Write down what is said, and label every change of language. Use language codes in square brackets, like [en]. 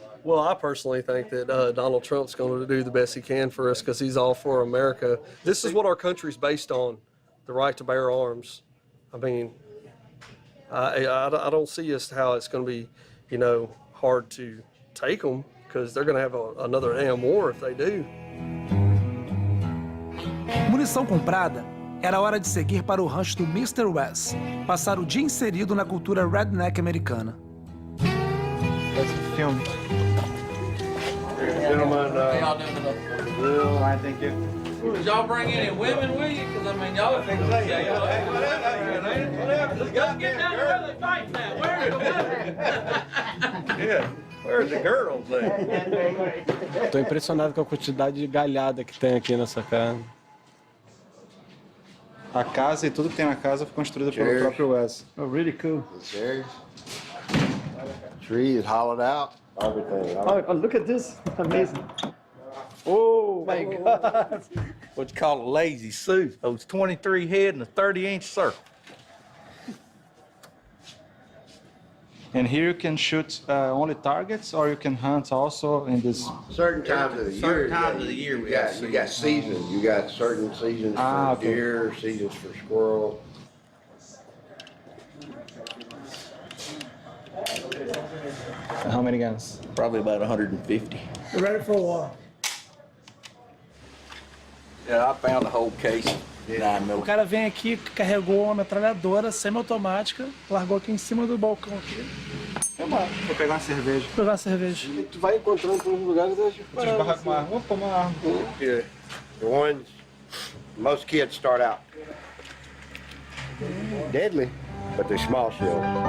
[en] Well, I personally think that Donald Trump's going to do the best he can for us because he's all for America. This is what our country's based on, the right to bear arms. I don't see how it's going to be, hard to take them because they're going to have another damn war if they do. [pt] Munição comprada, era hora de seguir para o rancho do Mr. West, passar o dia inserido na cultura redneck americana. [en] That's the film. Gentlemen, Fine, thank you. Did y'all bring any women with you? Because, y'all think so. Let's go get down there and fight now. Where are the women? yeah, where's the girls there? [pt] Tô impressionado com a quantidade de galhada que tem aqui nessa casa. A casa e tudo que tem na casa foi construída pelo próprio Wes. [en] Oh, really cool. The chairs. Tree is hollowed out. Everything. Oh, look at this. Amazing. Oh, my God. What you call a lazy Sue. Those 23 head and a 30-inch circle. And here you can shoot only targets, or you can hunt also in this. Certain times of the year. Certain times of the year we have You got seasons. You got certain seasons for deer, seasons for squirrel. How many guns? Probably about 150. We're ready for war. Yeah, I found a whole case. [pt] O cara vem aqui, carregou uma metralhadora semiautomática, largou aqui em cima do balcão aqui. Vou pegar uma cerveja. Vou pegar uma cerveja. Tu vai encontrando pelos lugares das Esbarrar com a arma. Opa, uma arma. [en] Yeah. The ones, most kids start out deadly, but they're small shells.